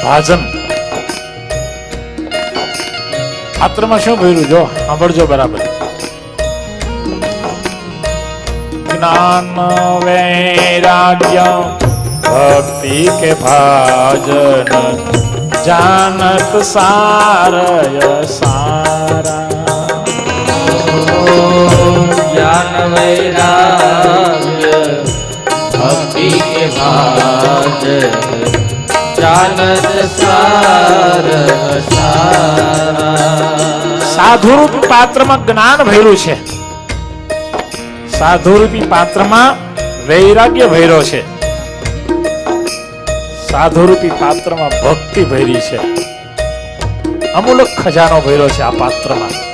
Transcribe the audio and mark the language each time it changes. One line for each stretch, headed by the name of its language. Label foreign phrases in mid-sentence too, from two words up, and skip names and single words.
Gujarati: ભાજન પાત્રમાં શું ભર્યું જો સાંભળજો બરાબર.
Hindi: ज्ञान वैराग्य भक्ति के भाजन जानत सारय सारा ज्ञान वैराग्य भक्ति के भाजन जानत सार सारा
Gujarati: સાધુરૂપી પાત્રમાં જ્ઞાન ભર્યું છે. સાધુરૂપી પાત્રમાં વૈરાગ્ય ભર્યો છે. સાધુરૂપી પાત્રમાં ભક્તિ ભરી છે. અમૂલક ખજાનો ભર્યો છે આ પાત્રમાં.